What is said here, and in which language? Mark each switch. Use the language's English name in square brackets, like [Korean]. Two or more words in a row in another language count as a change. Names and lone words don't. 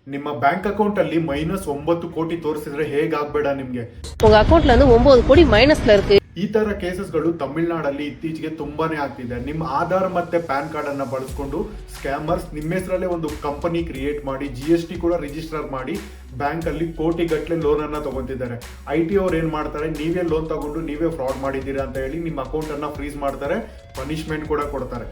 [Kannada] ನಿಮ್ಮ [English] bank account [Kannada] ಅಲ್ಲಿ -9 ಕೋಟಿ ತೋರಿಸಿದ್ರೆ ಹೇಗಾಗ್ಬೇಡ ನಿಮ್ಗೆ. [Tamil] உங்க அக்கவுண்ட்ல இருந்து 9 கோடி மைனஸ்ல இருக்கு. [Kannada] ಈ ತರ ಕೇಸಸ್ಗಳು ತಮಿಳುನಾಡಲ್ಲಿ ಇತ್ತೀಚೆಗೆ ತುಂಬಾನೇ ಆಗ್ತಿದೆ. ನಿಮ್ಮ ಆಧಾರ್ ಮತ್ತೆ [English] PAN card [Kannada] ಅನ್ನ ಬಳಸ್ಕೊಂಡು ಸ್ಕ್ಯಾಮರ್ಸ್ ನಿಮ್ಮ ಹೆಸರಲ್ಲೇ ಒಂದು [English] company create [Kannada] ಮಾಡಿ GST ಕೂಡ ರಿಜಿಸ್ಟರ್ ಮಾಡಿ ಬ್ಯಾಂಕ್ ಅಲ್ಲಿ ಕೋಟಿಗಟ್ಟಲೆ ಲೋನ್ ಅನ್ನ ತಗೊಂತಿದ್ದಾರೆ. IT ಅವ್ರು ಏನ್ ಮಾಡ್ತಾರೆ, ನೀವೇ ಲೋನ್ ತಗೊಂಡು ನೀವೇ ಫ್ರಾಡ್ ಮಾಡಿದ್ದೀರಾ ಅಂತ ಹೇಳಿ ನಿಮ್ಮ ಅಕೌಂಟ್ ಅನ್ನ ಫ್ರೀಸ್ ಮಾಡ್ತಾರೆ, ಪನಿಷ್ಮೆಂಟ್ ಕೂಡ ಕೊಡ್ತಾರೆ.